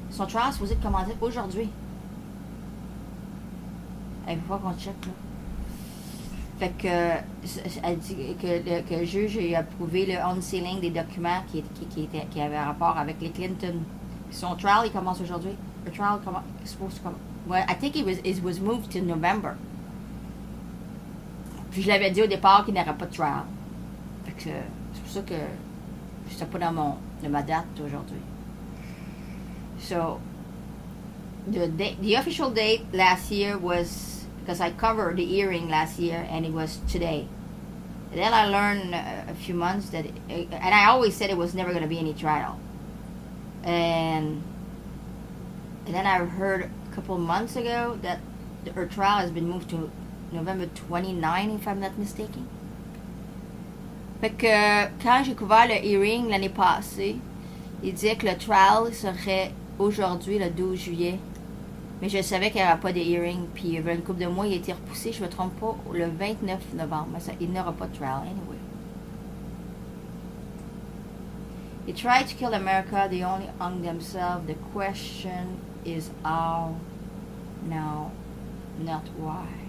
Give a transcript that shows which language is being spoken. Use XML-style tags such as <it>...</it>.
<fr>Son trial est supposé commencer aujourd'hui. Il faut qu'on check, là. Fait que, elle dit que le juge a approuvé le unsealing des documents qui avaient rapport avec les Clinton. Son trial, il commence aujourd'hui. Le trial commence,</fr> <en>supposed to come. Well, I think it was moved to November.</en> <fr>Puis je l'avais dit au départ qu'il n'y aurait pas de trial. Fait que c'est pour ça que je n'étais pas dans ma date aujourd'hui.</fr> <en>So, the official date last year was, because I covered the hearing last year, and it was today. And then I learned a few months that, and I always said it was never going to be any trial. And then I heard a couple months ago that her trial has been moved to November 29, if I'm not mistaken.</en> <fr>Fait que quand j'ai couvert le hearing l'année passée, il disait que le trial serait aujourd'hui, le 12 juillet. Mais je savais qu'il n'y aurait pas de hearing. Puis il y avait une couple de mois, il a été repoussé, je ne me trompe pas, le 29 novembre. Mais ça, il n'y aura pas de trial anyway.</fr> <en>They tried to kill America, they only hung themselves. The question is how, no, not why.</en>